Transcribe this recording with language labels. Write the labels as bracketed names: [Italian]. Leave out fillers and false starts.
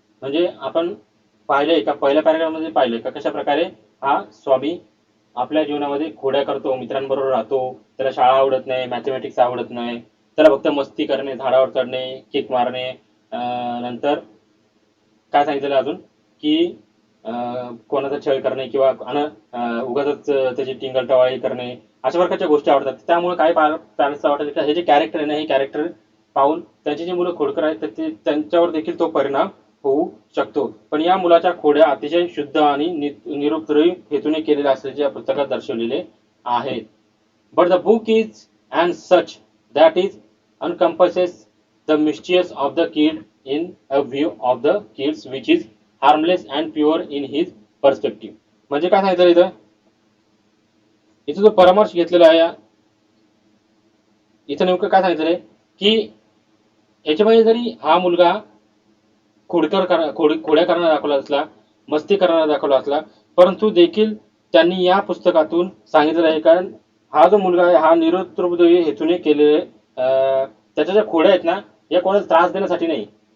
[Marathi] म्हणजे आपण पाहिलंय का पहिल्या पॅरेग्राफमध्ये पाहिलंय का कशा प्रकारे हा स्वामी आपल्या जीवनामध्ये खोड्या करतो, मित्रांबरोबर राहतो, त्याला शाळा आवडत नाही, मॅथमॅटिक्स आवडत नाही, त्याला फक्त मस्ती करणे, झाडावर चढणे, किक मारणे, नंतर काय सांगितलं अजून की कोणाचा छळ करणे किंवा उगाच त्याची टिंगल करणे, अशा प्रकारच्या गोष्टी आवडतात. त्यामुळे काही पॅरेंट्सला वाटतं की हे जे कॅरेक्टर आहे ना, हे कॅरेक्टर पाहून त्यांची जी मुलं खोडकर आहेत तर ते त्यांच्यावर देखील तो परिणाम होऊ शकतो. पण या मुलाच्या खोड्या अतिशय शुद्ध आणि निरुपद्रवी हेतूने केलेल्या असल्याचे या पुस्तकात दर्शवलेले आहेत. [English] But the book is and such that is encompasses the mischief of the kid in a view of the kids which is harmless and pure in his perspective. [Marathi] म्हणजे काय सांगितलं इथं, इथं जो परामर्श घेतलेला आहे इथं नेमकं काय सांगितलंय की याच्यामध्ये जरी हा मुलगा खोड्या करणारा दाखवला असला, मस्ती करणारा दाखवला असला, परंतु देखील त्यांनी या पुस्तकातून सांगितलेलं आहे कारण हा जो मुलगा आहे हा निरुपद्रवी हेतूने केलेले त्याच्या ज्या खोड्या आहेत ना, या कोणाला त्रास देण्यासाठी नाही.